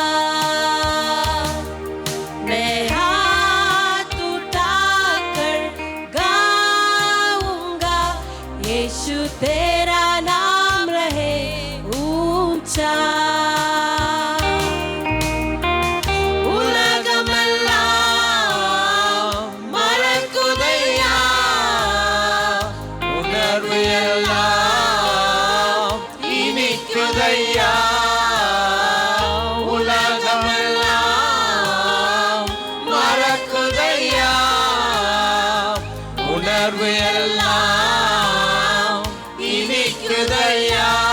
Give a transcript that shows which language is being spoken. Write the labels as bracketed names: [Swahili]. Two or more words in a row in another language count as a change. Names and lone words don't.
[Hindi] मैं हाथ उठाकर गाऊंगा, यीशु तेरा नाम रहे ऊंचा. [Tamil] உலகமெல்லாம் மறக்குதையா, உணர்வு எல்லாம் இனிக்குதையா. உலகமெல்லாம் மறக்குதையா, உணர்வு எல்லாம் இனிக்குதையா.